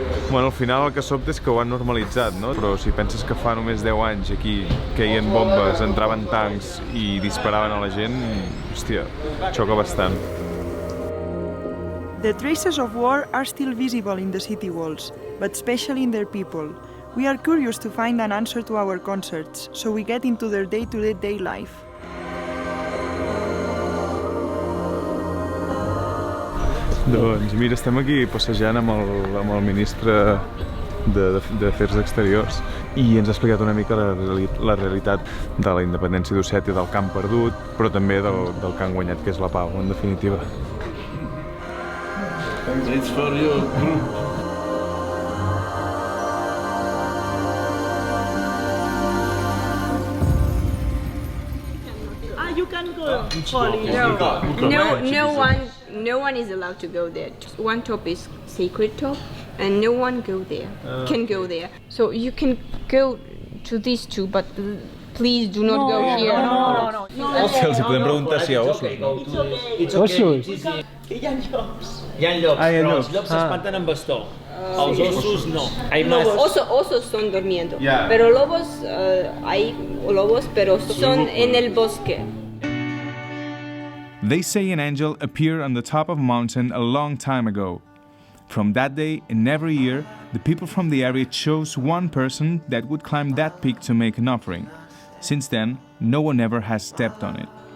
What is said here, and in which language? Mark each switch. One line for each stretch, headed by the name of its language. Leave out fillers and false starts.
Catalan: Bueno, al final el que sobta és que ho han normalitzat, no? Però si penses que fa només 10 anys aquí caien bombes, entraven tancs i disparaven a la gent, hòstia, xoca bastant.
English: The traces of war are still visible in the city walls, but especially in their people. We are curious to find an answer to our concerts, so we get into their day-to-day life.
Catalan: Doncs mira, estem aquí passejant amb el ministre d'Afers Exteriors i ens ha explicat una mica la realitat de la independència d'Ossètia, del camp perdut, però també del que han guanyat, que és la pau, en definitiva.
English: It's for your group. You can go, Polly. No one is allowed to go there. One top is sacred top, and no one can go there. So you can go to these two, but please do not go here. No.
Catalan: Els podem preguntar si hi ha ossos, no? Ossos? Hi ha llops. Hi ha llops, Ah, hi ha però llops. els llops s'espanten amb bastó. Els ossos no.
Spanish: Osos son durmiendo,
English: Yeah.
Spanish: pero lobos hay lobos, pero son en el bosque.
English: They say an angel appeared on the top of a mountain a long time ago. From that day and every year, the people from the area chose one person that would climb that peak to make an offering. Since then, no one ever has stepped on it.